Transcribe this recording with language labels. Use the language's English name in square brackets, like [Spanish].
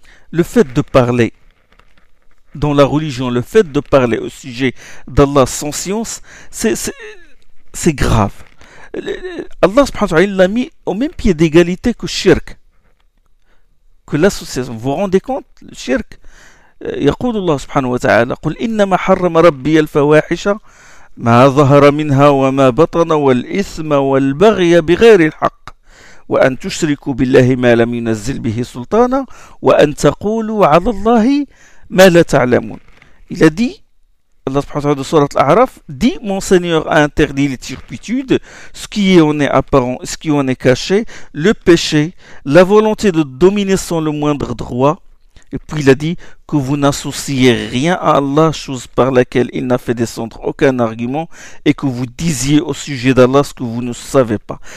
[French] Le fait de parler dans la religion, le fait de parler au sujet d'Allah sans science, c'est grave. Allah [Arabic] subhanahu wa ta'ala [French] l'a mis au même pied d'égalité que shirk. Que l'association, vous rendez compte, le shirk, [Arabic] يقول الله سبحانه وتعالى قل إنما حرم ربي الفواحش ما ظهر منها وما بطن والإثم والبغي بغير الحق وأن تشركوا بالله ما لم ينزل به سلطانا وأن تقولوا على الله ما لا تعلمون. [French] Il a dit, Allah [Arabic] سبحانه وتعالى سورة الأعراف, [French] dit mon Seigneur a interdit les turpitudes, ce qui en est apparent, ce qui en est caché, le péché, la volonté de dominer sans le moindre droit. Et puis il a dit que vous n'associez rien à Allah, chose par laquelle il n'a fait descendre aucun argument, et que vous disiez au sujet d'Allah ce que vous ne savez pas.